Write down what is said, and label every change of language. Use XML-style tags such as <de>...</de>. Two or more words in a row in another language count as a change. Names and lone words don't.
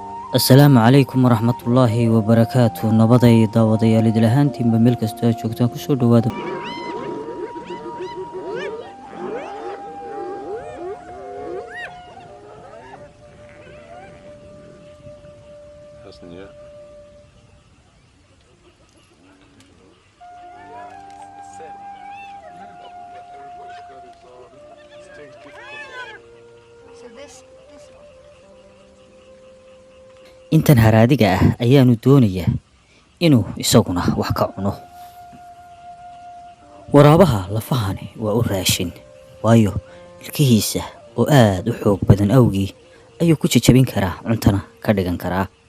<ar>السلام عليكم ورحمة الله وبركاته.</ar> <so>Nabaday daawadayaal idil ahaantiinba meel kastoo aad joogtaan kusoo dhawaada.</so> <en>Hasn't yet. So this one.</en> <so>Intan haraadiga ah ayaanu doonayaa inuu isaguna wax ka cuno. Waraabaha lafahani waa u raashin, waayo ilkihiisa oo aad u xoog badan awgii ayuu ku jajabin karaa cuntana ka dhigan karaa.</so>